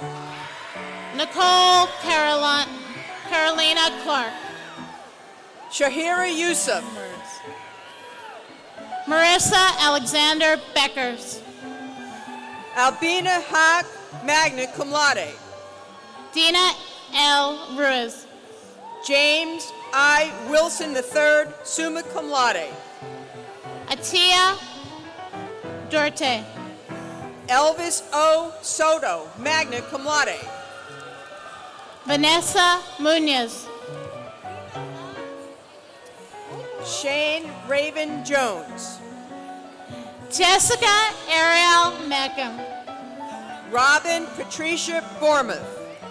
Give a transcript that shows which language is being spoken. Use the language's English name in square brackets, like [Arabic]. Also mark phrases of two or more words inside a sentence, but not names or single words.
[English] Nicole Carolina Clark. Shahira Yusuf. Marissa Alexander Beckers. Albina Hack, [Latin] magna cum laude. [English] Dina L. Ruiz. James I. Wilson III, [Latin] summa cum laude. [English] Atia Dorte. Elvis O. Soto, [Latin] magna cum laude. [English] Vanessa Munoz. Shane Raven Jones. Jessica Ariel Meckham. Robin Patricia Bournemouth.